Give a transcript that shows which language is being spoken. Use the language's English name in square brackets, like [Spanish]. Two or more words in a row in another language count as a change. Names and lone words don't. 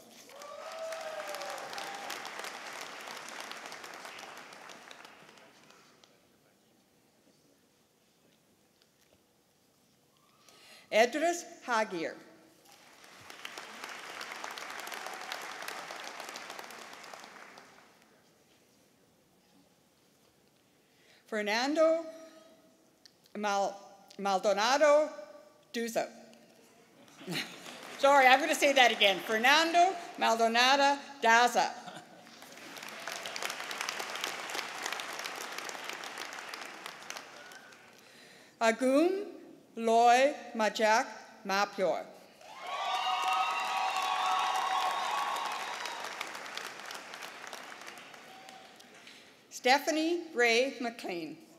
[English] Edris Hagir. Fernando Maldonado Duza. Sorry, I'm going to say that again. Fernando Maldonado Daza. Agum Loy Majak Mapior. Stephanie Ray McLean.